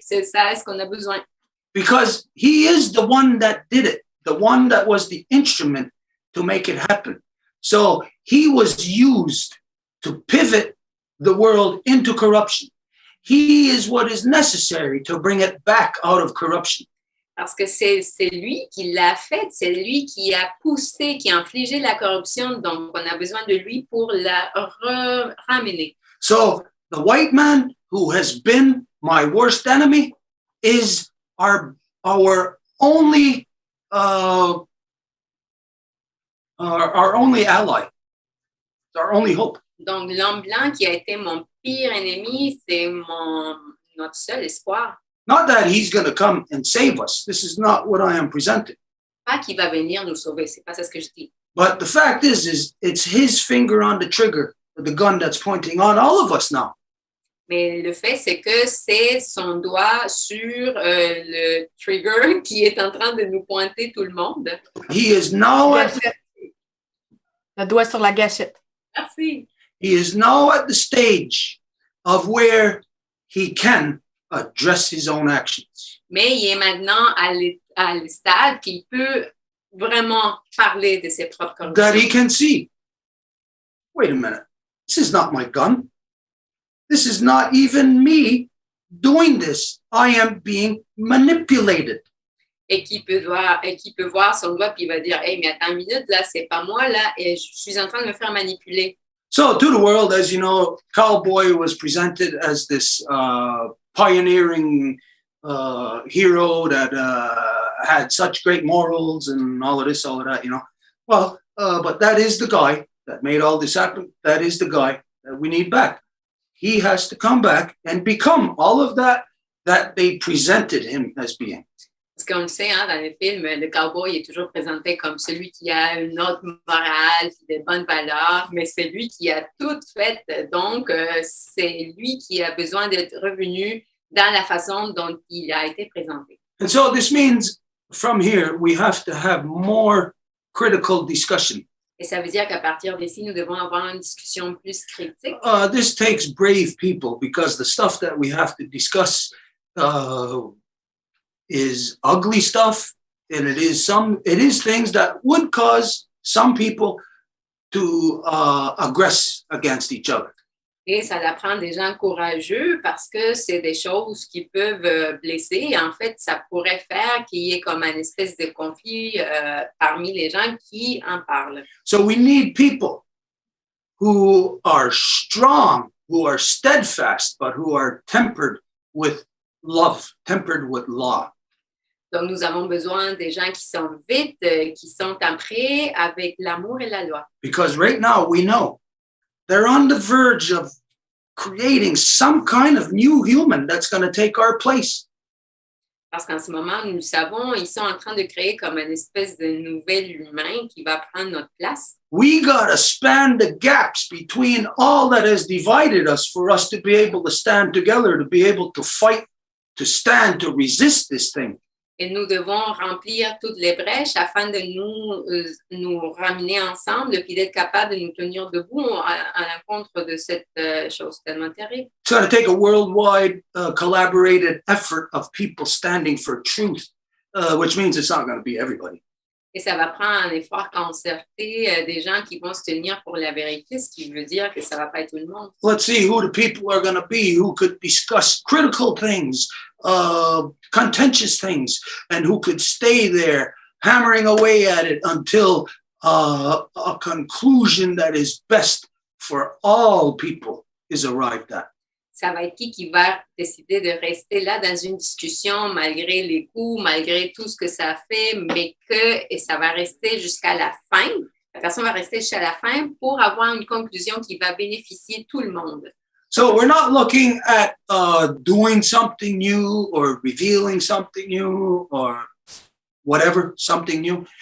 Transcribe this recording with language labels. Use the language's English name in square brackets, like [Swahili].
[French] C'est ça ce qu'on a besoin. [English] Because he is the one that did it, the one that was the instrument to make it happen. So he was used to pivot the world into corruption. He is what is necessary to bring it back out of corruption. [French] Parce que c'est lui qui l'a fait, c'est lui qui a poussé, qui a infligé la corruption. Donc, on a besoin de lui pour la ramener. [English] So the white man who has been my worst enemy is our only ally, our only hope. [French] Donc, l'homme blanc qui a été mon pire ennemi, c'est notre seul espoir. [English] Not that he's going to come and save us. This is not what I am presenting. [French] Pas qu'il va venir nous sauver, c'est pas ça ce que je dis. [English] But the fact is it's his finger on the trigger, the gun that's pointing on all of us now. [French] Mais le fait, c'est que c'est son doigt sur le trigger qui est en train de nous pointer tout le monde. [English] He is now [French] Le doigt sur la gâchette. Merci. [English] He is now at the stage of where he can address his own actions. [French] Mais il est maintenant à le stade qu'il peut vraiment parler de ses propres corruptions. [English] That he can see. Wait a minute. This is not my gun. This is not even me doing this. I am being manipulated. [French] Et qui peut voir son doigt puis il va dire, hey, mais attends une minute, là, c'est pas moi, là, et je suis en train de me faire manipuler. [English] So to the world, as you know, cowboy was presented as this pioneering hero that had such great morals and all of this, all of that, you know. Well, but that is the guy that made all this happen. That is the guy that we need back. He has to come back and become all of that they presented him as being. [French] Parce qu'on le sait, hein, dans les films, le cowboy est toujours présenté comme celui qui a une autre morale, des bonnes valeurs, mais c'est lui qui a tout fait. Donc, c'est lui qui a besoin d'être revenu dans la façon dont il a été présenté. [English] And so this means from here, we have to have more critical discussion. [French] Et ça veut dire qu'à partir d'ici, nous devons avoir une discussion plus critique. [English] This takes brave people because the stuff that we have to discuss is ugly stuff, and it is things that would cause some people to aggress against each other. [French] Et ça apprend des gens courageux parce que c'est des choses qui peuvent blesser. Et en fait, ça pourrait faire qu'il y ait comme une espèce de conflit parmi les gens qui en parlent. [English] So we need people who are strong, who are steadfast, but who are tempered with love, tempered with law. [French] Donc, nous avons besoin des gens qui sont vite, qui sont temprés avec l'amour et la loi. [English] Because right now we know they're on the verge of creating some kind of new human that's going to take our place. [French] Parce qu'en ce moment, nous le savons, ils sont en train de créer comme une espèce de nouvel humain qui va prendre notre place. [English] We got to span the gaps between all that has divided us for us to be able to stand together, to be able to fight, to stand, to resist this thing. [French] Et nous devons remplir toutes les brèches afin de nous ramener ensemble puis d'être capables de nous tenir debout à l'encontre de cette chose tellement terrible. [English] It's going to take a worldwide collaborated effort of people standing for truth, which means it's not going to be everybody. [French] Et ça va prendre un effort concerté des gens qui vont se tenir pour la vérité, ce qui veut dire que ça ne va pas être tout le monde. [English] Let's see who the people are going to be who could discuss critical things, contentious things, and who could stay there hammering away at it until a conclusion that is best for all people is arrived at. [French] Ça va être qui va décider de rester là dans une discussion malgré les coups, malgré tout ce que ça fait, mais et ça va rester jusqu'à la fin. La personne va rester jusqu'à la fin pour avoir une conclusion qui va bénéficier tout le monde. [English] So we're not looking at doing something new or revealing something new or whatever, something new.